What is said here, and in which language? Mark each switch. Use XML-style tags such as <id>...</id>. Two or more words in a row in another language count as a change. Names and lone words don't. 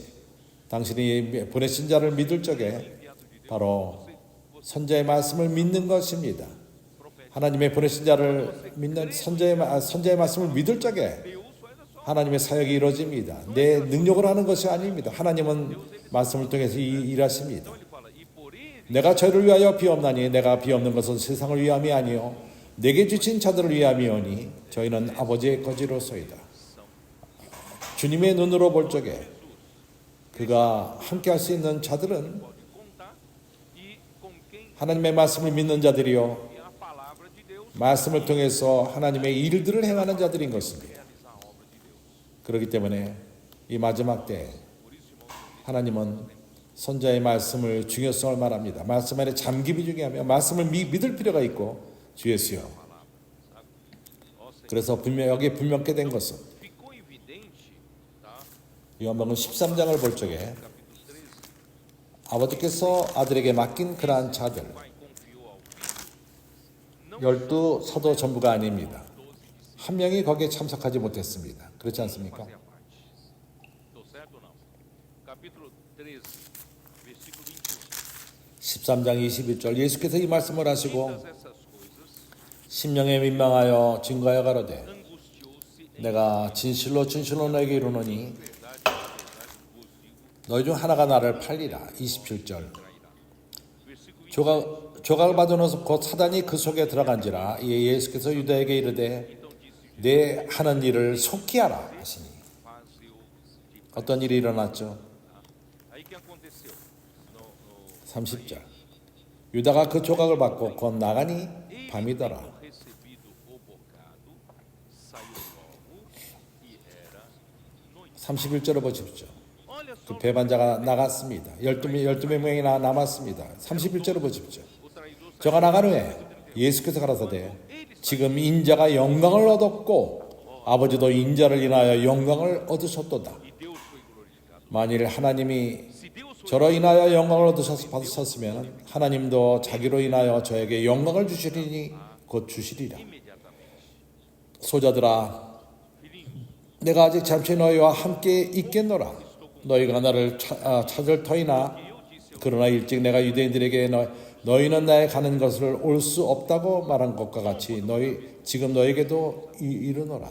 <ko>당신이 보내신 자를 믿을 적에 바로 선자의 말씀을 믿는 것입니다. 하나님의 보내신 자를 믿는 선자의 말씀을 믿을 적에 하나님의 사역이 이루어집니다. 내 능력으로 하는 것이 아닙니다. 하나님은 말씀을 통해서 일하십니다.</ko> <pt>ele fala e por ele</pt> <ko>내가 저희를 위하여 비옵나니 내가 비옵는 것은 세상을 위함이 아니요 내게 주신 자들을 위함이오니 저희는 아버지의 거지로소이다. 주님의 눈으로 볼 적에 그가 함께 할 수 있는 자들은</ko> <pt>pode contar e com quem</pt> <ko>하나님의 말씀을 믿는 자들이요</ko> <pt>é a palavra de</pt> <ko>말씀을 통해서 하나님의 일들을 행하는 자들인 것입니다.</ko> <pt>realizar a obra de Deus.</pt> <ko>그렇기 때문에 이 마지막 때</ko> <pt>Por isso, irmãos,</pt> <ko>하나님은 선자의 말씀을 중요성을 말합니다. 말씀 안에 잠김이 중요하며 말씀을 믿을 필요가 있고 주 예수여.</ko> <pt>ó Senhor,</pt> <ko>그래서 여기에 분명케 된 것은</ko> <pt>ficou evidente, tá?</pt> <ko>요한복음 13장을 볼 적에</ko> <pt>Capítulo 13,</pt> <ko>아버지께서 아들에게 맡긴 그러한 자들</ko> <pt>o Pai confiou ao Filho. Não</pt> <ko>12 사도 전부가 아닙니다.</ko> <pt>12 discípulos</pt> <ko>한 명이 거기에 참석하지 못했습니다. 그렇지 않습니까?</ko> <pt>fazer a parte. Estou certo ou não? Capítulo 13, versículo 21.</pt> <ko>13장 21절 예수께서 이 말씀을 하시고</ko> <pt>Todas essas coisas</pt> <ko>심령에 민망하여 증거하여 가로되</ko> <pt>angustiou-se em</pt> <ko>내가 진실로 너에게 이르노니</ko> <pt>verdade, vos digo,</pt> <ko>너희 중 하나가 나를 팔리라. 27절</ko> <pt>trairá. Versículo 20.</pt> <ko>조각을 받아놓아서 곧 사단이 그 속에 들어간지라. 이에 예수께서 유다에게 이르되</ko> <pt>Então disse</pt> <ko>내 하는 일을 속히 하라 하시니.</ko> <pt>faz-o de</pt> <ko>어떤 일이 일어났죠?</ko> <pt>Aí que aconteceu?</pt> <ko>30절 유다가 그 조각을 받고 곧 나가니</ko> <pt>Ele,</pt> <ko>밤이더라.</ko> <pt>tendo recebido o bocado, saiu logo e era noite.</pt> <ko>31절을 보십시오.</ko> <pt>Olha só,</pt> <ko>그 배반자가 나갔습니다. 12명이 남았습니다. 31절을 보십시오.</ko> <pt>o traidor saiu.</pt> <ko>저가 나간 후에 예수께서 가라사대 지금 인자가 영광을 얻었고 아버지도 인자를 인하여 영광을 얻으셨도다.</ko> <pt>E Deus foi glorificado.</pt> <ko>만일 하나님이</ko> <pt>Se Deus foi</pt> <ko>저로 인하여 영광을 받으셨으면 하나님도 자기로 인하여 저에게 영광을 주시리니 곧 주시리라.</ko> <pt>imediatamente.</pt> <ko>소자들아</ko> <pt>Filhinho,</pt> <ko>내가 아직 잠시 너희와 함께 있겠노라. 너희가 나를 찾을 터이나 그러나 일찍 내가 유대인들에게 너희는 나의 가는 것을 올 수 없다고 말한 것과 같이 지금 너에게도 이르노라.</ko>